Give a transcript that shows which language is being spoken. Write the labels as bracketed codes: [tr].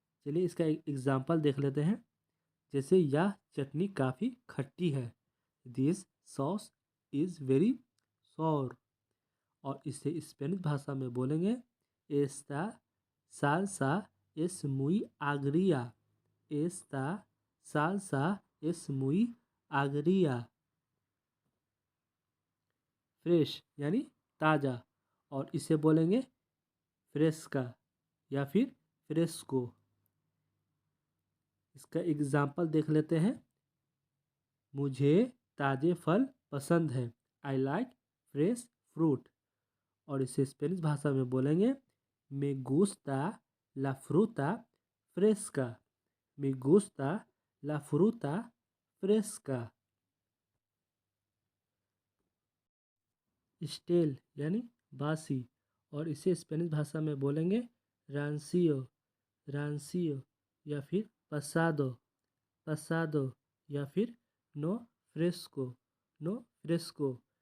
[hi] चलिए इसका एक एग्जांपल देख लेते हैं। जैसे यह चटनी काफ़ी खट्टी है। [en] This sauce is very sour. [hi] और इसे स्पेनिश भाषा में बोलेंगे [es] एस्ता सालसा es muy agria। एस्ता सालसा es muy agria। [hi] Fresh यानी ताज़ा, और इसे बोलेंगे फ्रेस्का या फिर फ्रेस्को। इसका एग्जाम्पल देख लेते हैं। मुझे ताज़े फल पसंद है। [en] I like fresh fruit. [hi] और इसे स्पेनिश भाषा में बोलेंगे [es] me gusta la fruta fresca। me gusta la fruta fresca। [hi] Stele यानी बासी, और इसे स्पेनिश भाषा में बोलेंगे रांसियो। [es] रांसियो [hi] या फिर [es] पसादो। पसादो या फिर नो फ्रेस्को। नो फ्रेस्को।